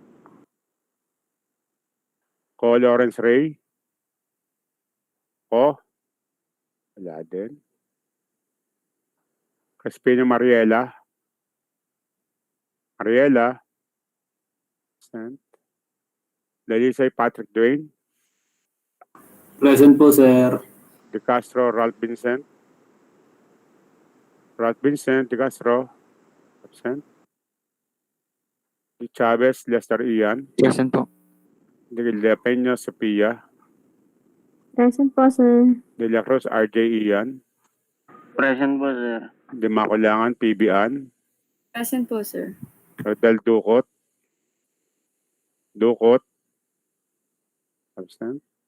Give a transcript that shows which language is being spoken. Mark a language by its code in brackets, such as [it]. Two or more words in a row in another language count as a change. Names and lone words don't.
[tl] Ko Lawrence Ray, wala din. [en] Crispino Mariela, absent. Dalisay Patrick Dwayne, Present po, sir. De Castro Ralph Vincent, De Castro, absent. De Chavez Lester Ian, Present po. De La Peña Sophia, Present po sir. De La Cruz RJ Ian, Present po, sir. De Maculangan PB Ann, Present po, sir. Rodel Dukot, absent.